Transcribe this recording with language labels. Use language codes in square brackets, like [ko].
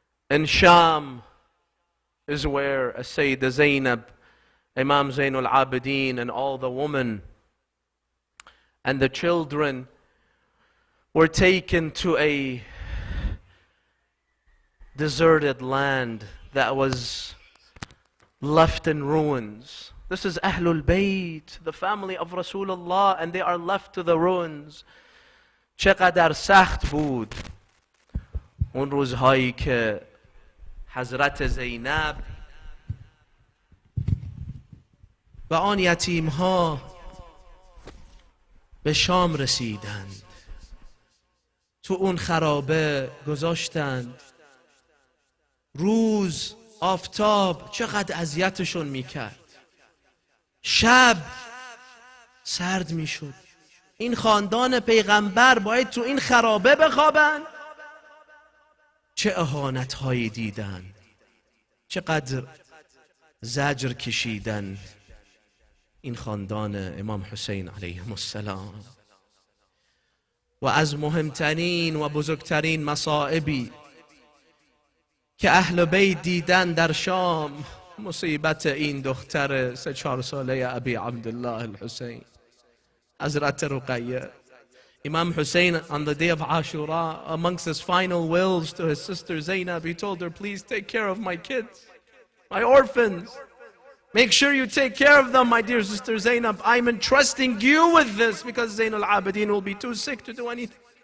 [en] In Sham is where Sayyidah Zainab, Imam Zainul Abidin, and all the women and the children were taken to a deserted land that was left in ruins. This is Ahlul Bayt, the family of Rasulullah, and they are left to the ruins. [fa] چقدر سخت بود اون روزهایی که حضرت زینب و آن یتیمها به شام رسیدند. تو اون خرابه گذاشتند. روز آفتاب چقدر اذیتشون میکرد. شب سرد میشد. این خاندان پیغمبر باید تو این خرابه بخوابن. چه اهانت هایی دیدن، چقدر زجر کشیدن این خاندان امام حسین علیه السلام. و از مهمترین و بزرگترین مصائبی که اهل بیت دیدن در شام، مصیبت این دختر 3-4 ساله ابی عبدالله الحسین، حضرت رقیه. [en] Imam Hussein, on the day of Ashura, amongst his final wills to his sister Zainab, he told her, please take care of my kids, my orphans. Make sure you take care of them, my dear sister Zainab. I'm entrusting you with this because Zainul Abidin will be too sick to do anything.